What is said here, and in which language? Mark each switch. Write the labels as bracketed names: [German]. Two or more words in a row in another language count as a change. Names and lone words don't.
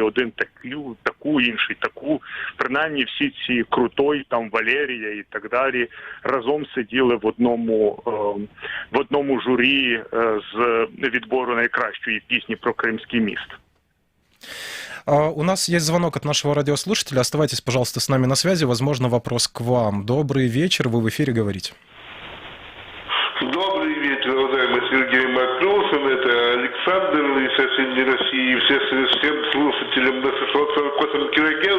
[Ukrainian] Один таку, інший таку. Принаймні всі ці Крутой, там Валерія і так далі разом сиділи в одному журі з відбору найкращої пісні про Кримський міст. [Russian] У нас есть звонок от нашего радиослушателя. Оставайтесь, пожалуйста, с нами на связи. Возможно, вопрос к вам. Добрый вечер, вы в эфире, говорите. Добрый вечер, уважаемый Сергей Макросин. Это Александр из соседней России. Всем слушателям на 648 кГц.